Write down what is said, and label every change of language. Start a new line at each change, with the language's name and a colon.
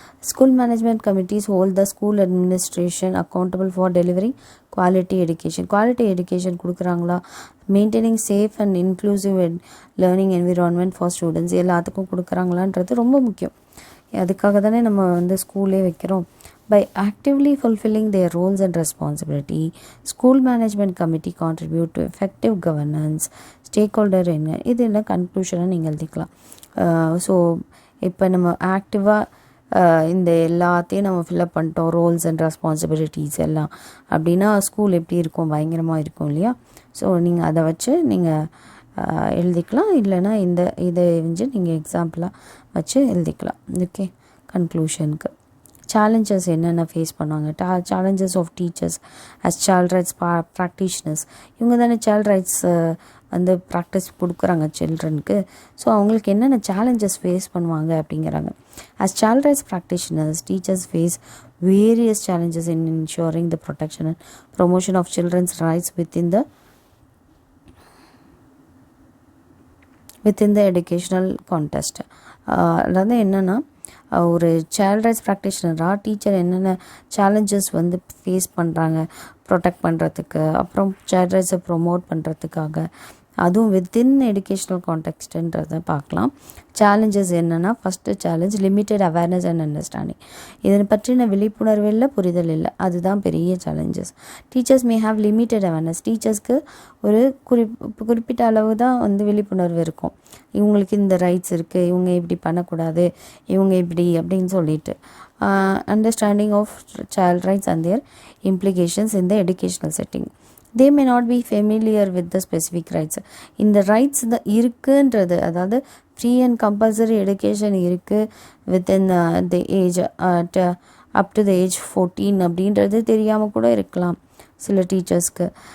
English: School management committees hold the school administration accountable for delivering quality education கொடுக்குறாங்களா, maintaining safe and inclusive learning environment for students எல்லாத்துக்கும் கொடுக்குறாங்களான்றது ரொம்ப முக்கியம்.
Tamil: அதுக்காக தானே நம்ம வந்து ஸ்கூலே வைக்கிறோம்.
English: By actively fulfilling their roles and responsibility, School Management Committee contribute to effective governance, stakeholder இது என்ன கன்க்ளூஷனாக நீங்கள் எழுதிக்கலாம்.
Tamil: ஸோ இப்போ நம்ம ஆக்டிவாக இந்த எல்லாத்தையும் நம்ம ஃபில்அப் பண்ணிட்டோம், ரோல்ஸ் அண்ட் ரெஸ்பான்சிபிலிட்டிஸ் எல்லாம் அப்படின்னா ஸ்கூல் எப்படி இருக்கும், பயங்கரமாக இருக்கும் இல்லையா. ஸோ நீங்கள் அதை வச்சு நீங்கள் எழுதிக்கலாம், இல்லைனா இதை வந்து நீங்கள் எக்ஸாம்பிளாக வச்சு எழுதிக்கலாம். ஓகே, கன்க்ளூஷனுக்கு சேலஞ்சஸ் என்னென்ன ஃபேஸ் பண்ணுவாங்க.
English: Challenges of teachers as child rights practitioners.
Tamil: இவங்க தானே சைல்ட் ரைட்ஸ் வந்து ப்ராக்டிஸ் கொடுக்குறாங்க சில்ட்ரனுக்கு. ஸோ அவங்களுக்கு என்னென்ன சேலஞ்சஸ் ஃபேஸ் பண்ணுவாங்க அப்படிங்கிறாங்க.
English: As child rights practitioners, teachers face various challenges in ensuring the protection and promotion of children's rights within the educational context.
Tamil: அதாவது என்னென்னா, ஒரு சைல்ட் ரைட்ஸ் ப்ராக்டிஷனராக டீச்சர் என்னென்ன சேலஞ்சஸ் வந்து ஃபேஸ் பண்ணுறாங்க ப்ரொடெக்ட் பண்ணுறதுக்கு, அப்புறம் சைல்ட் ரைட்ஸை ப்ரொமோட் பண்ணுறதுக்காக, அதுவும் வித்தின் எஜுகேஷ்னல் கான்டெக்ஸ்ட்டுன்றதை பார்க்கலாம்.
English: Challenges என்னென்னா, first challenge limited awareness and understanding.
Tamil: இதை பற்றின விழிப்புணர்வு இல்லை, புரிதல் இல்லை, அதுதான் பெரிய challenges. Teachers may have limited awareness. டீச்சர்ஸ்க்கு ஒரு குறிப்பிட்ட அளவு தான் வந்து விழிப்புணர்வு இருக்கும். இவங்களுக்கு இந்த ரைட்ஸ் இருக்குது, இவங்க இப்படி பண்ணக்கூடாது, இவங்க இப்படி அப்படின்னு சொல்லிட்டு.
English: Understanding of child rights and their implications in the educational setting. they may not be familiar with the specific rights.
Tamil: இந்த ரைட்ஸ் தான் இருக்குன்றது, அதாவது ஃப்ரீ அண்ட் கம்பல்சரி எடுகேஷன் இருக்குது within the age up to the age 14 அப்படின்றது தெரியாமல் கூட இருக்கலாம் சில டீச்சர்ஸ்க்கு.